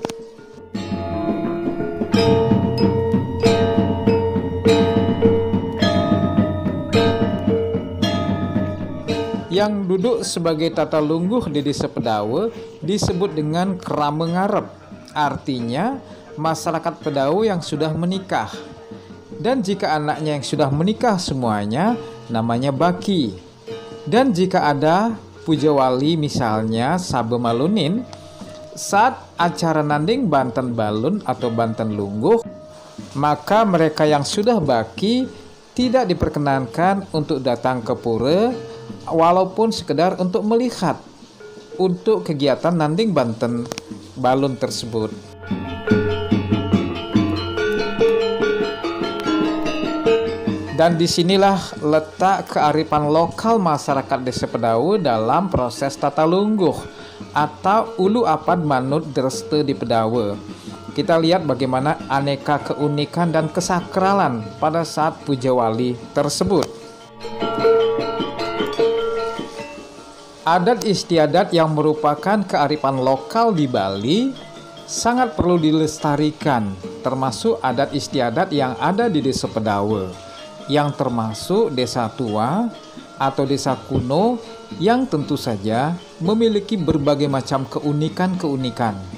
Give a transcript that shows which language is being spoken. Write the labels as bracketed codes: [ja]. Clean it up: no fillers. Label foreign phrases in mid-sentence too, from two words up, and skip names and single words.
[id] Yang duduk sebagai tata lungguh di Desa Pedawe disebut dengan kerame ngarep. Artinya masyarakat Pedawe yang sudah menikah. Dan jika anaknya yang sudah menikah semuanya namanya baki. Dan jika ada puja wali misalnya sabe malunin, saat acara nanding banten balun atau banten lungguh, maka mereka yang sudah baki tidak diperkenankan untuk datang ke pura walaupun sekedar untuk melihat untuk kegiatan nanding banten balun tersebut. Dan disinilah letak kearifan lokal masyarakat Desa Pedawe dalam proses tata lungguh atau [ban] ulu apad manut dreste [id] di Pedawe. Kita lihat bagaimana aneka keunikan dan kesakralan pada saat puja wali tersebut. Adat istiadat yang merupakan kearifan lokal di Bali sangat perlu dilestarikan, termasuk adat istiadat yang ada di Desa Pedawe, yang termasuk desa tua atau desa kuno yang tentu saja memiliki berbagai macam keunikan-keunikan.